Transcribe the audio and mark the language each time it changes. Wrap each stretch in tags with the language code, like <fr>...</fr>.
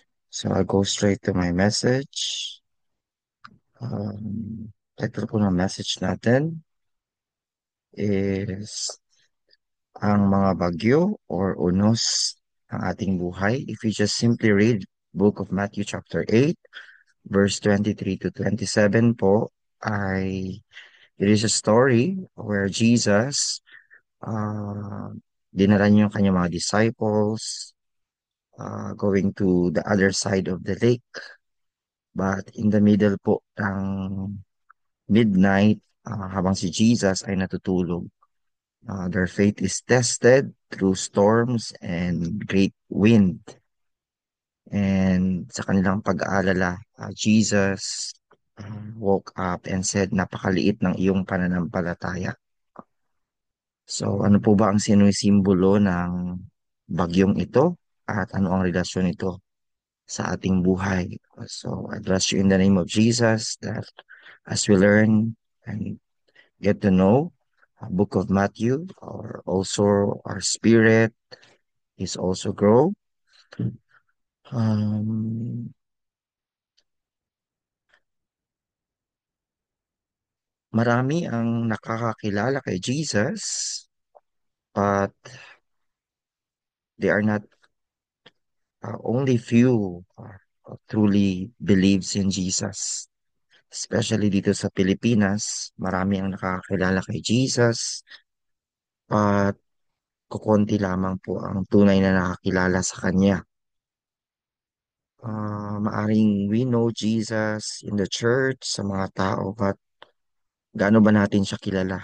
<en>So I'll go straight to my message.</en> <tl>Title po ng message natin is ang mga bagyo or unos ng ating buhay.</tl> <en>If you just simply read Book of Matthew chapter 8, verse 23 to 27 po, ay it is a story where Jesus,</en> <tl>dinala niya yung kanyang mga</tl> <en>disciples, going to the other side of the lake. But in the middle po ng midnight,</en> <tl>habang si Jesus ay natutulog,</tl> <en>their faith is tested through storms and great wind.</en> <tl>And sa kanilang pag-aalala,</tl> <en>Jesus woke up and said,</en> <tl>"Napakaliit ng iyong pananampalataya." So, ano po ba ang sinusimbolo ng bagyong ito at ano ang relasyon nito sa ating buhay?</tl> <en>So, I bless you in the name of Jesus that as we learn and get to know Book of Matthew, or also our spirit is also grow. Um,</en> <tl>Marami ang nakakakilala kay Jesus,</tl> <en>but they are not only few truly believes in Jesus.</en> <tl>Especially dito sa Pilipinas, marami ang nakakakilala kay Jesus at kukonti lamang po ang tunay na nakakilala sa Kanya. Maaring</tl> <en>we know Jesus in the church,</en> <tl>sa mga tao, but gaano ba natin siya kilala?</tl>